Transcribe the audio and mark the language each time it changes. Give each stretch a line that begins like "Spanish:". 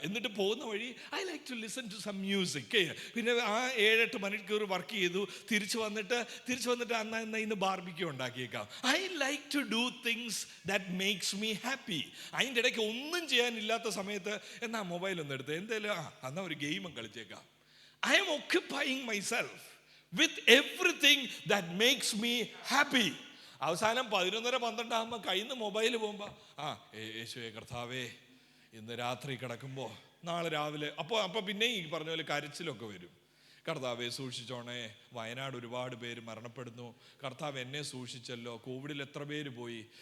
Malayalam: എന്നിട്ട് പോകുന്ന വഴി
English: I like to listen to some music.
Malayalam: പിന്നെ ആ 7-8 മണിക്കൂർ വർക്ക് ചെയ്തു, തിരിച്ചു വന്നിട്ട് അന്ന് ഇന്ന് barbecue ഉണ്ടാക്കിയേക്കാം.
English: I like to do things that makes me happy.
Malayalam: അതിൻ്റെ ഇടയ്ക്ക് ഒന്നും ചെയ്യാനില്ലാത്ത സമയത്ത് എന്നാ മൊബൈൽ ഒന്ന് എടുത്ത് എന്തേലും എന്നാ ഒരു ഗെയിമും കളിച്ചേക്കാം.
English: I'm occupying myself with everything that makes me happy.
Malayalam: അവസാനം 11-12 ആകുമ്പോൾ കയ്യിൽ നിന്ന് മൊബൈൽ പോകുമ്പോൾ യേശുവേ കർത്താവേ, ഇന്ന് രാത്രി കിടക്കുമ്പോൾ നാളെ രാവിലെ അപ്പോൾ പിന്നെ ഈ പറഞ്ഞ പോലെ കരച്ചിലൊക്കെ വരും. കർത്താവെ സൂക്ഷിച്ചോണേ, വയനാട് ഒരുപാട് പേര് മരണപ്പെടുന്നു, കർത്താവ് എന്നെ സൂക്ഷിച്ചല്ലോ, കോവിഡിൽ എത്ര പേര് പോയി.